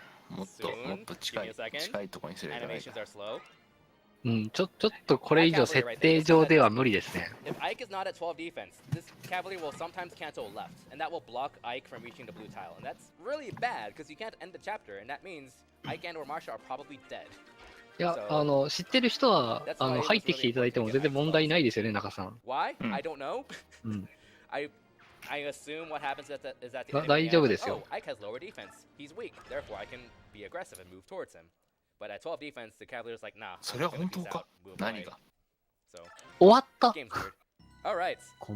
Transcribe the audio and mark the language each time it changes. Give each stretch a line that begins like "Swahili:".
Japanese: もっと近いところにすればいいか
English: Animations are slow.
Japanese: うん、ちょっとこれ以上設定上では無理ですね。
English: If Ike is not at 12 defense, this cavalry will sometimes cancel left, and that will block Ike from reaching the blue tile. And that's really bad because you can't end the chapter, and that means Ike and or Marsha are probably dead.
Japanese: いや、知ってる人は入ってきていただいても全然問題ないですよね、中さん。
English: Why? I don't know.
Japanese: うん。
English: I assume what happens is that the enemy
Japanese: 大丈夫ですよ。
English: oh, Ike has lower defense. He's weak. Therefore, I can be aggressive and move towards him. But at 12 defense, the cavalier's like, nah.
Japanese: それは本当か。何が
English: So,
Japanese: 終わった。
English: game's weird. All right.
Japanese: こん